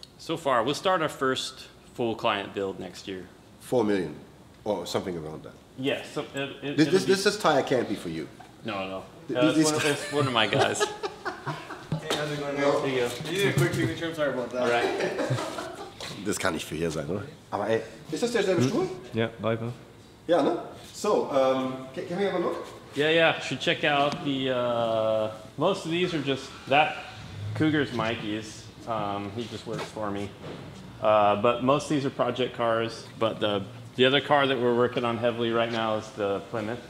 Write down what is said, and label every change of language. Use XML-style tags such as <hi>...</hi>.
<en>So far, we'll start our first full client build next year. 4 million or something around that. Yes. Yeah, so this tire can't be for you. No. It's one of my guys. Hey, how's it going? There you go. You need a quick signature, I'm sorry about that. All right.</en> <de>Das kann nicht für hier sein, oder? Aber ey, ist das derselbe Stuhl? Ja, Viper. Ja, ne?</de> <en>So, can we have a look? Yeah. Should check out the, most of these are just, that Cougar's Mikey's. He just works for me. But most of these are project cars. But the other car that we're working on heavily right now is the Plymouth.</en>